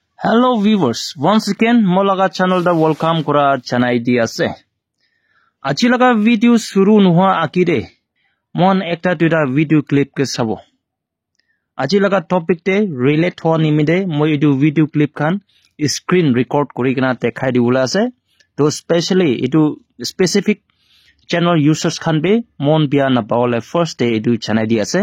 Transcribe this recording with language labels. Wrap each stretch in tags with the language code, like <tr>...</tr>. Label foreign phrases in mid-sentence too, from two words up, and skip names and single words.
<en>Hello viewers, once again</en> <nag>Molaga channel da welcome kora chanai di ase. Aji laga video suru nuha akire mon ekta duita</nag> <en>video clip</en> <nag>ke sabo. Aji laga topic te relate ho nimide moi edu</nag> <en>video clip</en> <nag>khan</nag> <en>screen record</en> <nag>kori kena dekhai di ula ase. To especially edu</nag> <en>specific channel users</en> <nag>khan be mon bia na bawle</nag> <en>first day</en> <nag>edu chanai di ase.</nag>